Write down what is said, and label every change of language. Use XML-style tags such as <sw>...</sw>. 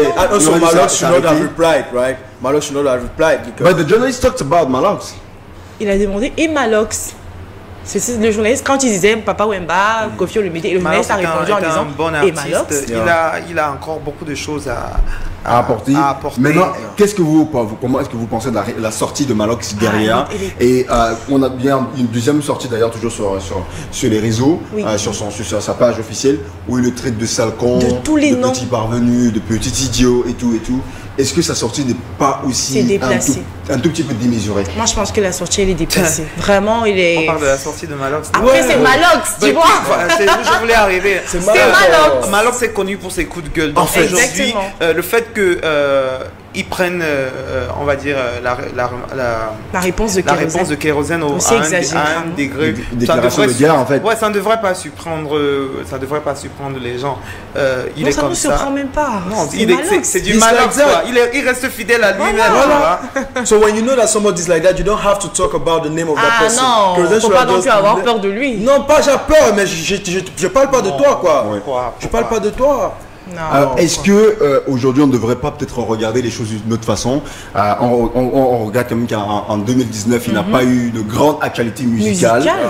<en>And also Malox should not have replied, right? Malox should not have replied. But the journalist talked about Malox.</en> <fr>Il a demandé et Malox. C'est le journaliste, quand il disait Papa Wemba, Koffi Olomide, le journaliste a répondu en disant et Malox. Il a encore beaucoup de choses à apporter. Maintenant, comment est-ce que vous pensez de la sortie de Malox derrière? Et on a bien une deuxième sortie d'ailleurs toujours sur les réseaux, sur sa page officielle, où il le traite de sale con, de petit parvenu, de petit idiot et tout. Est-ce que sa sortie n'est pas aussi un tout petit peu démesurée? Moi je pense que la sortie elle est déplacée. Vraiment il est... On parle de la sortie de Malox. Après c'est Malox, tu vois. C'est où je voulais arriver. C'est Malox. Malox est connu pour ses coups de gueule. Donc aujourd'hui, le fait que ils prennent, on va dire, la réponse de Kérosène à un degré. Déclaration de guerre en fait. Ouais, ça ne devrait pas surprendre les gens. Il est comme ça. Ça ne nous surprend même pas. Non, c'est du Malox. Il reste fidèle à lui-même. Voilà.</fr> <en>So when you know that somebody is like that, you don't have to talk about the name of that person.</en> <fr>Ah non, faut pas non plus avoir peur de lui. Non, pas j'ai peur, mais je parle pas de toi quoi. Je parle pas de toi. Est-ce que aujourd'hui on ne devrait pas peut-être regarder les choses d'une autre façon? On regarde quand même qu'en 2019 il n'a pas eu de grande actualité musicale.</fr>